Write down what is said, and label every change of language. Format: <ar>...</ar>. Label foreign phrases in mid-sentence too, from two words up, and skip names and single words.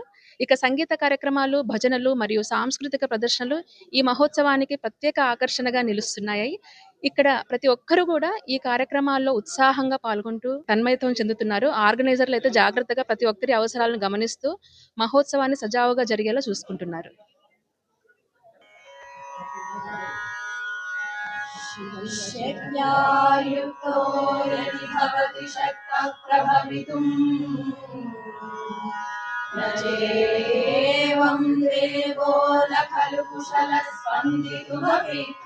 <te>ఇక సంగీత కార్యక్రమాలు, భజనలు మరియు సాంస్కృతిక ప్రదర్శనలు ఈ మహోత్సవానికి ప్రత్యేక ఆకర్షణగా నిలుస్తున్నాయి. ఇక్కడ ప్రతి ఒక్కరు కూడా ఈ కార్యక్రమాల్లో ఉత్సాహంగా పాల్గొంటూ తన్మయత్వం చెందుతున్నారు. ఆర్గనైజర్లు అయితే జాగ్రత్తగా ప్రతి ఒక్కరి అవసరాలను గమనిస్తూ మహోత్సవాన్ని సజావుగా జరిగేలా చూసుకుంటున్నారు.</te> <sa>शक्त्यायुक्तो यदि भवति शक्तः प्रभवितुम् न चेवं देवो न खलु कुशलः स्पन्दितुमपि</sa>